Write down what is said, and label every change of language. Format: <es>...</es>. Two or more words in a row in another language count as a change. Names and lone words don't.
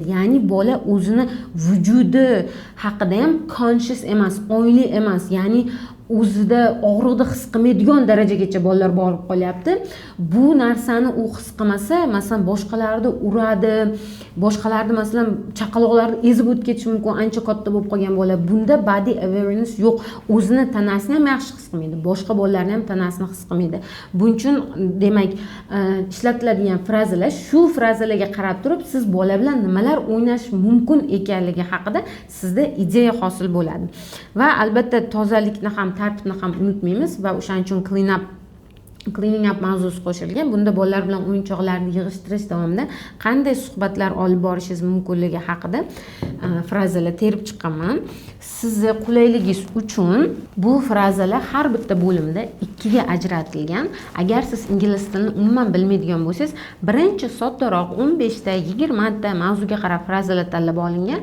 <uz>Ya'ni bola o'zini vujudi haqida ham conscious emas, ongli emas, ya'ni o'zida og'riqni his qilmaydigan darajagacha bolalar borib qolyapti. Bu narsani u his qilmasa, masalan, boshqalarni uradi, boshqalarni masalan chaqaloqlarni ezib o'tib ketishi mumkin, ancha katta bo'lib qolgan bola. Bunda</uz> <en>body awareness</en> <uz>yo'q. O'zini tanasini ham yaxshi his qilmaydi, boshqa bolalarni ham tanasini his qilmaydi. Buning uchun demak, ishlatiladigan frazalar, shu frazalarga qarab turib siz bola bilan nimalar o'ynash mumkin ekanligi haqida sizda ideya hosil bo'ladi. Va albatta tozalikni ham, tartibni ham unutmaymiz va o'shaning uchun</uz> <en>cleaning up</en> <uz>mavzusi qo'shilgan. Bunda bolalar bilan o'yinchoqlarni yig'ishtirish davomida qanday suhbatlar olib borishingiz mumkinligi haqida frazalar terib chiqqanman. Sizni qulayligingiz uchun bu frazalar har bitta bo'limda 2 ga ajratilgan. Agar siz ingliz tilini umuman bilmaydigan bo'lsangiz, birinchi soddaroq 15 ta 20 ta mavzuga qarab frazalar tanlab olingan.</uz>